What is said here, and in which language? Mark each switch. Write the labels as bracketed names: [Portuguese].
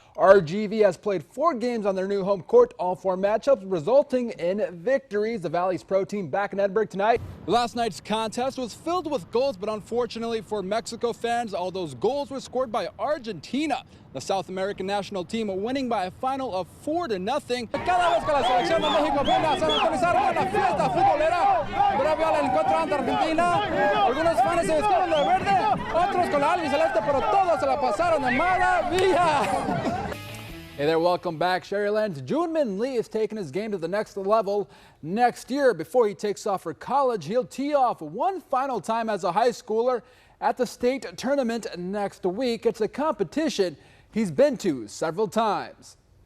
[English] RGV has played 4 games on their new home court, all 4 matchups resulting in victories. The Valley's pro team back in Edinburgh tonight. Last night's contest was filled with goals, but unfortunately for Mexico fans, all those goals were scored by Argentina. The South American national team winning by a final of 4-0. [Spanish] Cada vez que la selección de México viene a San Antonio se arma una fiesta futbolera previo al encuentro ante Argentina. Algunos fans se vistieron de verde, otros con la albiceleste, pero todos se la pasaron de maravilla. [English] Hey there, welcome back. Sharyland's Junmin Lee is taking his game to the next level next year. Before he takes off for college, he'll tee off one final time as a high schooler at the state tournament next week. It's a competition he's been to several times.